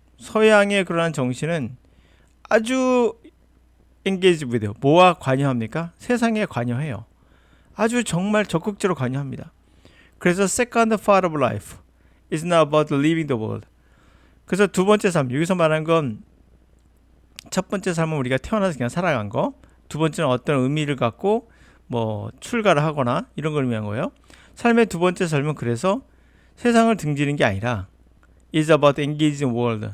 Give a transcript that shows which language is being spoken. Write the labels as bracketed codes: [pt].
[ko] 서양의 그러한 정신은 아주 [en] engaged with, [ko] 뭐와 관여합니까? 세상에 관여해요. 아주 정말 적극적으로 관여합니다. [en] 그래서 second part of life is not about living the world. [ko] 그래서 두 번째 삶, 여기서 말하는 건 첫 번째 삶은 우리가 태어나서 그냥 살아간 거, 두 번째는 어떤 의미를 갖고 출가를 하거나 이런 걸 의미한 거예요. 삶의 두 번째 삶은 그래서 세상을 등지는 게 아니라 [en] is about engaging world.